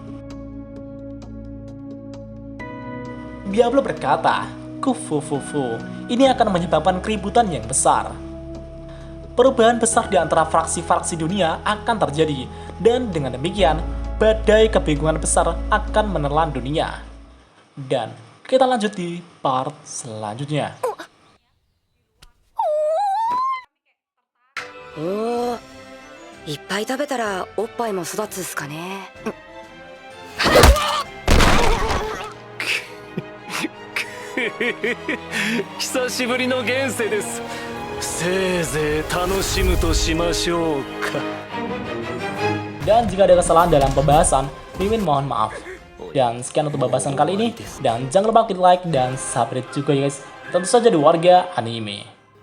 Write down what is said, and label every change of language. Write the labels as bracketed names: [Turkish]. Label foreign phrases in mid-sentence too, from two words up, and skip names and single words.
[Indonesian] Diablo berkata, "Kufufufu, ini akan menyebabkan keributan yang besar." Perubahan besar di antara fraksi-fraksi dunia akan terjadi, dan dengan demikian, badai kebingungan besar akan menelan dunia. Dan kita lanjut di part selanjutnya. [Japanese] おー、いっぱい食べたらおっぱいも育つっすかね。久しぶりの現世です。せいぜい楽しむとしましょうか。 [Indonesian] Dan jika ada kesalahan dalam pembahasan, Mimin mohon maaf. Dan sekian untuk pembahasan kali ini. Dan jangan lupa klik like dan subscribe juga ya guys. Tentu saja di Warga Anime.